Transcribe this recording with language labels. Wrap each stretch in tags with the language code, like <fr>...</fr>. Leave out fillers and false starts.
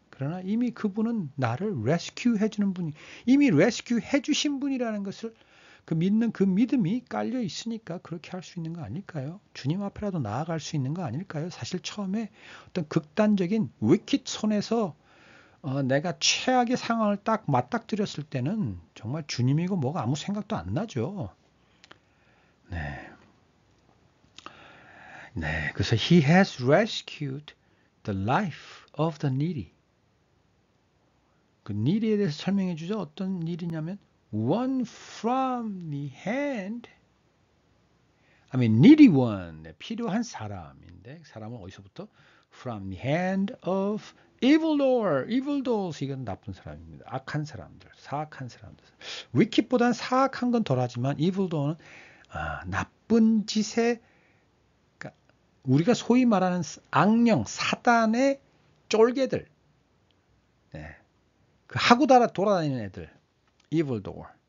<ko>그러나 이미 그분은 나를 레스큐 해주는 분이, 이미 레스큐 해주신 분이라는 것을 그 믿는 그 믿음이 깔려 있으니까 그렇게 할 수 있는 거 아닐까요? 주님 앞에라도 나아갈 수 있는 거 아닐까요? 사실 처음에 어떤 극단적인 위킷 손에서 내가 최악의 상황을 딱 맞닥뜨렸을 때는 정말 주님이고 뭐가 아무 생각도 안 나죠. 네. 네. 그래서</ko> <en>He has rescued the life of the needy.</en> <ko>그 needy에 대해서 설명해 주죠. 어떤 일이냐면</ko> <en>one from the hand,</en> <ko>needy one, 네, 필요한 사람인데 사람은 어디서부터?</ko> <en>From the hand of evildoers,</en> <ko>이건 나쁜 사람입니다. 악한 사람들, 사악한 사람들. wicked보다는 사악한 건 덜하지만 evildoer는 나쁜 짓에, 그러니까 우리가 소위 말하는 악령, 사단의 쫄개들, 네, 그 하고 돌아다니는 애들, evildoer.</ko>